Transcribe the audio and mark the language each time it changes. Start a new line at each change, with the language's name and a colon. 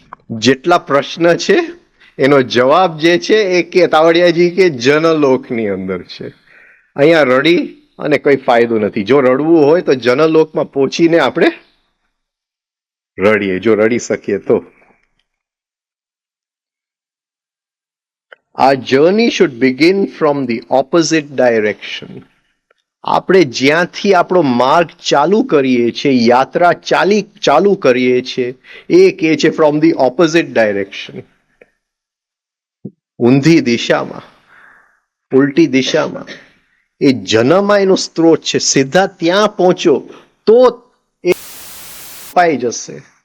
Gujarati: જેટલા પ્રશ્ન છે એનો જવાબ જે છે એ કે તાવડિયાજી કે જનલોકની અંદર છે. અહીંયા રડી અને કોઈ ફાયદો નથી. જો રડવું હોય તો જનલોકમાં પહોંચીને આપણે રડીએ, જો રડી શકીએ તો.
English: Our journey should begin from the opposite direction.
Gujarati: આપણે જ્યાંથી આપણો માર્ગ ચાલુ કરીએ છીએ, યાત્રા ચાલુ કરીએ છીએ, એ કહે છે
English: From the opposite direction.
Gujarati: ઊંધી દિશામાં, ઉલટી દિશામાં. એ જનમાં એનો સ્ત્રોત છે. સીધા ત્યાં પહોંચો તો એ પાઈ જશે.